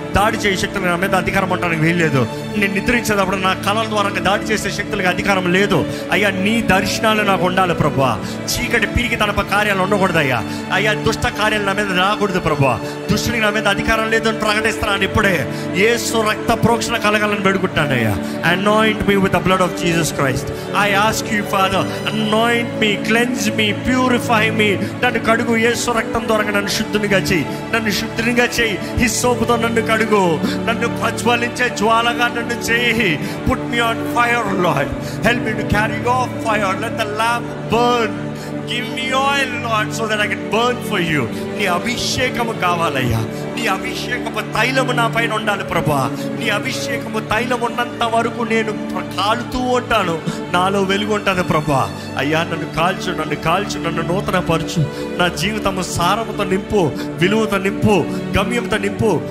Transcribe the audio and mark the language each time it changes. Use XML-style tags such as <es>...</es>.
<te>దాడి చేసే శక్తులు నా మీద అధికారం ఉండడానికి వీల్లేదు. నేను నిద్రించేటప్పుడు నా కళల ద్వారా దాడి చేసే శక్తులకు అధికారం లేదు అయ్యా. నీ దర్శనాలు నాకు ఉండాలి ప్రభా. చీకటి పీకి తనప కార్యాలు ఉండకూడదు అయ్యా. దుష్ట కార్యాలు నా మీద రాకూడదు ప్రభా. దుష్టునికి నా మీద అధికారం లేదు అని ప్రకటిస్తున్నాను ఇప్పుడే. యేసు రక్త ప్రోక్షణ కలగాలని వేడుకుంటాను అయ్యా.</te> <en>Anoint me with the blood of Jesus Christ. I ask you, Father, anoint me, cleanse me, purify me.</en> <te>నన్ను కడుగు యేసు రక్తం ద్వారా, నన్ను శుద్ధునిగా చేయి, నన్ను శుద్ధునిగా చేయి. హిస్సోపుతో నన్ను కడుగు, నన్ను ప్రజ్వలించే జ్వాలగా నన్ను చేయి.</te> <en>Put me on fire Lord, help me to carry your fire, let the lamp burn. Give me oil, Lord, so that I can burn for you.</en> <te>నీ అభిషేకము కావాలయ్యా. నీ అభిషేకము తైలము నా పైన ఉండాలి ప్రభా. నీ అభిషేకము తైలం ఉన్నంత వరకు నేను కాలుతూ ఉంటాను, నాలో వెలుగు ఉంటుంది ప్రభా. అయ్యా నన్ను కాల్చు, నన్ను కాల్చు, నన్ను నూతన పరచు. నా జీవితము సారముతో నింపు, విలువతో నింపు, గమ్యంతో నింపు.</te>